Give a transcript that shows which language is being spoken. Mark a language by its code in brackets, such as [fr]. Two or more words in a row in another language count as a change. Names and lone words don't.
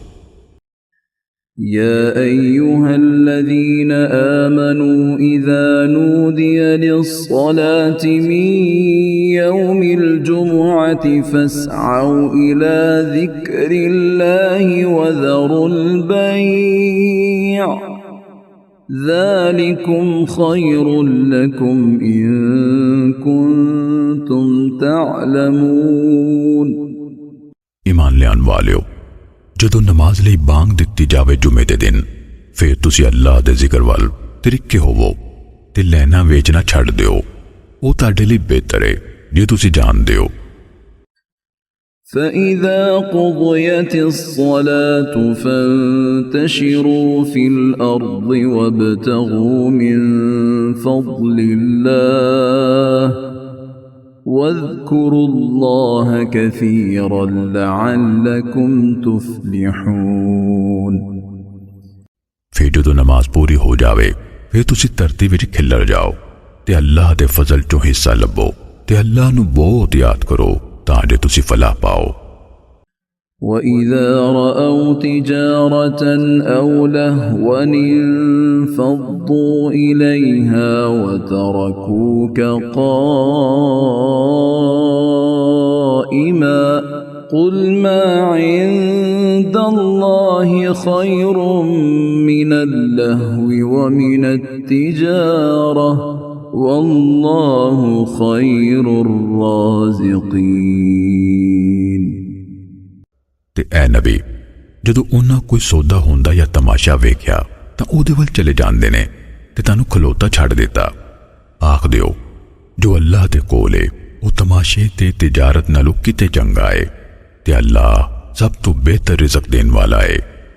[ar] يا أيها الذين آمنوا إذا نودي للصلاة من يوم الجمعة فاسعوا إلى ذكر الله وذروا البيع ذلكم خير لكم إن كنتم تعلمون [pa] ਈਮਾਨ ਲਿਆਣ ਵਾਲਿਓ ਜਦੋਂ ਨਮਾਜ਼ ਲਈ ਬਾਂਗ ਦਿੱਤੀ ਜਾਵੇ ਜੁਮੇ ਦੇ ਦਿਨ ਫਿਰ ਤੁਸੀਂ ਅੱਲਾਹ ਦੇ ਜ਼ਿਕਰ ਵੱਲ ਤਰੀਕੇ ਹੋਵੋ ਤੇ ਲੈਣਾ ਵੇਚਣਾ ਛੱਡ ਦਿਓ ਉਹ ਤੁਹਾਡੇ ਲਈ ਬਿਹਤਰ ਹੈ ਜੇ ਤੁਸੀਂ ਜਾਣਦੇ ਹੋ। [ar] فإذا قضيت الصلاة فانتشروا في الأرض وابتغوا من فضل الله واذكروا الله كثيرا لعلكم تفلحون। [pa] ਫਿਰ ਜਦੋਂ ਨਮਾਜ਼ ਪੂਰੀ ਹੋ ਜਾਵੇ ਫਿਰ ਤੁਸੀਂ ਧਰਤੀ ਵਿੱਚ ਖਿੱਲਰ ਜਾਓ ਤੇ ਅੱਲਾਹ ਦੇ ਫ਼ਜ਼ਲ ਚੋਂ ਹਿੱਸਾ ਲੱਭੋ ਤੇ ਅੱਲਾਹ ਨੂੰ ਬਹੁਤ ਯਾਦ ਕਰੋ ਤਾਂ ਜੇ ਤੁਸੀਂ ਫ਼ਲਾਹ ਪਾਓ। [ar] وَإِذَا رَأَوْا تِجَارَةً أَوْ لَهْوًا انفَضُّوا إِلَيْهَا وَتَرَكُوكَ قَائِمًا قُلْ مَا عِندَ اللَّهِ خَيْرٌ مِّنَ اللَّهْوِ وَمِنَ التِّجَارَةِ وَاللَّهُ خَيْرُ الرَّازِقِينَ। [pa] ਤੇ ਐ ਨਬੀ ਜਦੋਂ ਉਨ੍ਹਾਂ ਕੋਈ ਸੌਦਾ ਹੁੰਦਾ ਯਾ ਤਮਾਸ਼ਾ ਵੇਖਿਆ ਤਾਂ ਉਹਦੇ ਵੱਲ ਚਲੇ ਜਾਂਦੇ ਨੇ ਤੇ ਤੈਨੂੰ ਖਲੋਤਾ ਛੱਡ ਦਿੱਤਾ। ਆਖ ਦਿਓ ਜੋ ਅੱਲਾਹ ਦੇ ਕੋਲ ਹੈ ਉਹ ਤਮਾਸ਼ੇ ਤੇ ਤਿਜਾਰਤ ਨਾਲੋਂ ਕਿਤੇ ਚੰਗਾ ਹੈ ਤੇ ਅੱਲਾਹ ਸਭ ਤੋਂ ਬਿਹਤਰ ਰਿਜ਼ਕ ਦੇਣੇ ਵਾਲਾ ਹੈ।